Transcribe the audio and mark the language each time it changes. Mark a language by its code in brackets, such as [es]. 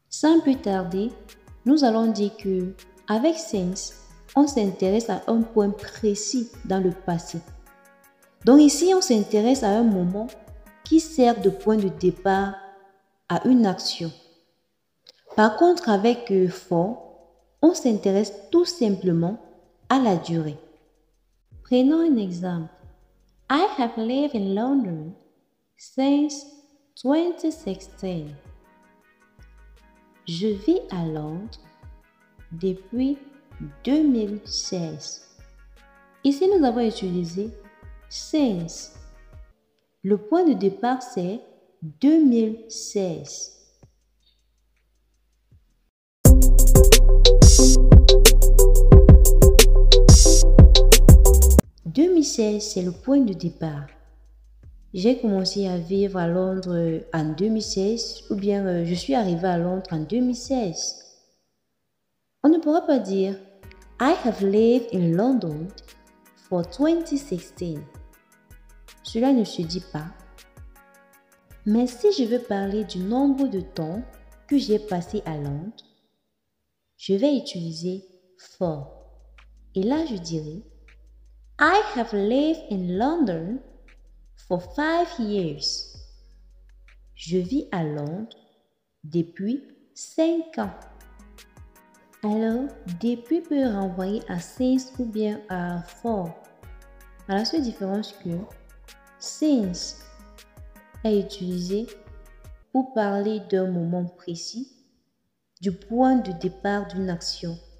[fr] Sans plus tarder, nous allons dire que avec since, on s'intéresse à un point précis dans le passé. Donc ici, on s'intéresse à un moment qui sert de point de départ à une action. Par contre, avec for, on s'intéresse tout simplement à la durée. Prenons un exemple. [en] I have lived in London since 2016. [fr] Je vis à Londres depuis 2016. Ici, nous avons utilisé since. Le point de départ, c'est 2016. « 2016, c'est le point de départ. J'ai commencé à vivre à Londres en 2016 ou bien je suis arrivé à Londres en 2016. On ne pourra pas dire [en] I have lived in London for 2016. [fr] Cela ne se dit pas. Mais si je veux parler du nombre de temps que j'ai passé à Londres, je vais utiliser for. Et là, je dirais [en] I have lived in London for 5 years. [fr] Je vis à Londres depuis 5 ans. Alors, depuis peut renvoyer à since ou bien à for. À la seule différence que since est utilisé pour parler d'un moment précis, du point de départ d'une action.